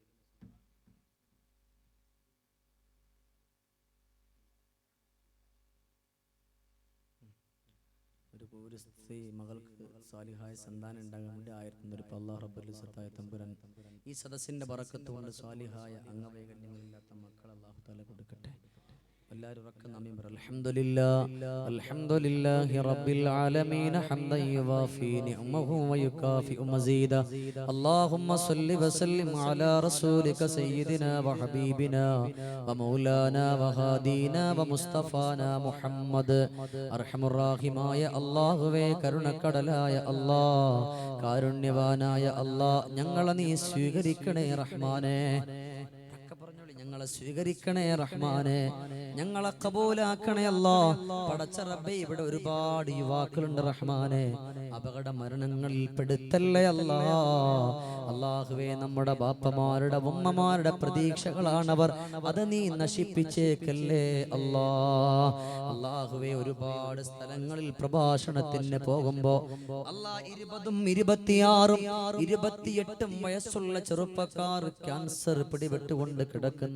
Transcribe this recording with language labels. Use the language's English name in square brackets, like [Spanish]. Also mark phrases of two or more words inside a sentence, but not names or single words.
[Malayalam] ഒരു സ്ത്രീ മകൾക്ക് സ്വാലിഹായ സന്താനം ഉണ്ടാകാൻ വേണ്ടി 1001 [Arabic] الله رب العزة [Malayalam] തമ്പുരാൻ ഈ സദസ്സിന്റെ ബറക്കത്ത് കൊണ്ട് സ്വാലിഹായ അംഗവൈകല്യങ്ങളില്ലാത്ത മക്കൾ [Arabic] الله تعالى [Malayalam] കൊടുക്കട്ടെ. [Arabic] الحمد لله رب العالمين حمدا يوافي نعمه ويكافئ مزيدا اللهم صل وسلم على رسولك سيدنا وحبيبنا ومولانا وهادينا ومصطفانا محمد أرحم الراحماയ [Malayalam] അല്ലാഹുവേ കരുണക്കടലായ അല്ലാഹ് കാരുണ്യവാനായ അല്ലാഹ് ഞങ്ങളെ നീ സ്വീകരിക്കണേ റഹ്മാനേ ഞങ്ങളെ സ്വീകരിക്കണേ റഹ്മാനെ ഞങ്ങളെ കബൂലാക്കണേ അല്ലാഹ് പടച്ച റബ്ബേ ഇവിടെ ഒരുപാട് യുവാക്കളുണ്ട് റഹ്മാനെ അപകട മരണങ്ങളിൽ പെടുത്തല്ലേ അല്ലാഹ് അല്ലാഹുവേ നമ്മുടെ ബാപ്പമാരുടെ ഉമ്മമാരുടെ പ്രതീക്ഷകളാണവർ അത് നീ നശിപ്പിച്ചേക്കല്ലേ അല്ലാഹ് അല്ലാഹുവേ ഒരുപാട് സ്ഥലങ്ങളിൽ പ്രഭാഷണത്തിന് പോകുമ്പോ അല്ലാഹ് 20ഉം 26ഉം 28ഉം വയസ്സുള്ള ചെറുപ്പക്കാർ ക്യാൻസർ പിടിപെട്ടുകൊണ്ട് കിടക്കുന്ന